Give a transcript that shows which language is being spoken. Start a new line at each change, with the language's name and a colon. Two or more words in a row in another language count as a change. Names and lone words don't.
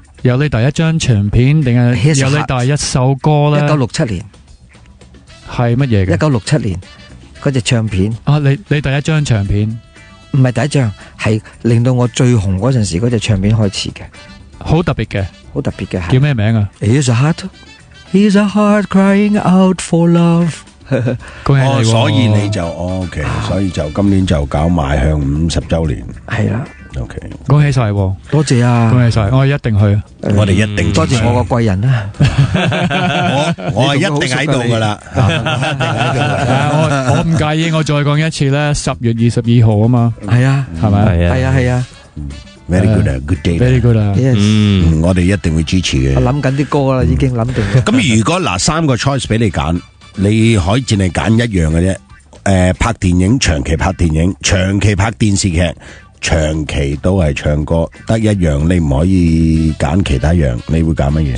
Cantonese: 由你第一張唱片定係由你第一首歌咧？1967年係乜嘢嘅？1967年嗰隻唱片啊！你第一張唱片唔係第一張，係令到我最紅嗰陣時嗰隻唱片開始嘅，好特別嘅，好特別嘅。叫咩名啊？Here's a heart crying out for love。恭喜你喎！所以你就OK，所以就今年就搞邁向50周年。係啦。 OK，恭喜晒喎！多謝啊！恭喜晒，我一定去。我哋一定多謝我個貴人啦。我係一定喺度噶啦，我唔介意，我再講一次咧，10月22號啊嘛。係啊，係咪？係啊。
English: Very good 啊，good day。Very good 啊。
Cantonese: 我哋一定會支持嘅。我諗緊啲歌啦，已經諗定。咁如果嗱3個 choice 俾你揀，你可以淨係揀一樣嘅啫。拍電影，長期拍電影，長期拍電視劇。長期都係唱歌，得一樣你唔可以揀其他樣，你會揀乜嘢？